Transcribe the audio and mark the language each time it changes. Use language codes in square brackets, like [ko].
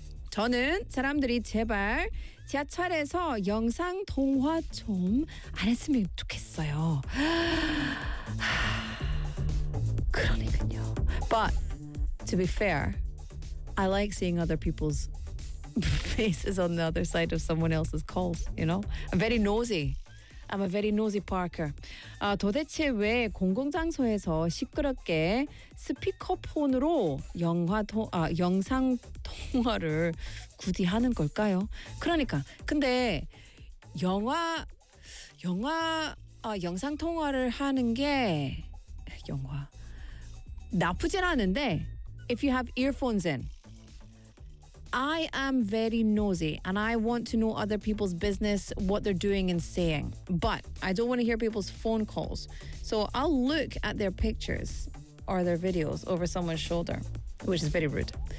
[ko] 저는 사람들이 제발 지하철에서 영상 통화 좀 안 했으면 좋겠어요. 그러니까요. [en] But to be fair, I like seeing other people's faces on the other side of someone else's calls, you know? I'm a very nosy Parker. [ko] 도대체 왜 공공장소에서 시끄럽게 스피커폰으로 영상 통화를 굳이 하는 걸까요? 그러니까, 근데 영상 통화를 하는 게 영화 나쁘진 않은데, [en] if you have earphones in, I am very nosy and I want to know other people's business, what they're doing and saying, but I don't want to hear people's phone calls. So I'll look at their pictures or their videos over someone's shoulder, which is very rude.